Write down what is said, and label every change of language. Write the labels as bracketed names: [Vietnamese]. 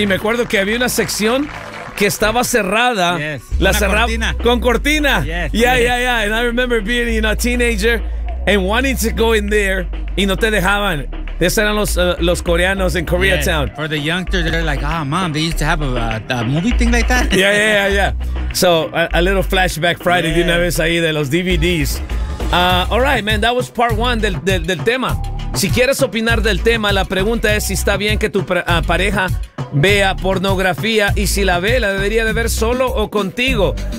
[Spanish] Y me acuerdo que había una sección que estaba cerrada. [English] Yes. [Spanish] La cortina. Con cortina. [English] Yes. Yeah, yes. Yeah, yeah. And I remember being, you know, a teenager and wanting to go in there. [Spanish] Y no te dejaban. Esos eran los coreanos in Koreatown. [English] Yes. For the youngsters, they're like, ah, oh, mom, they used to have a movie thing like that. Yeah, yeah, yeah, yeah. So a little flashback Friday. [Spanish] Yes. De una vez ahí de los DVDs. [English] All right, man. That was part one [Spanish] del tema. Si quieres opinar del tema, la pregunta es si está bien que tu pareja vea pornografía y si la ve, la debería de ver solo o contigo.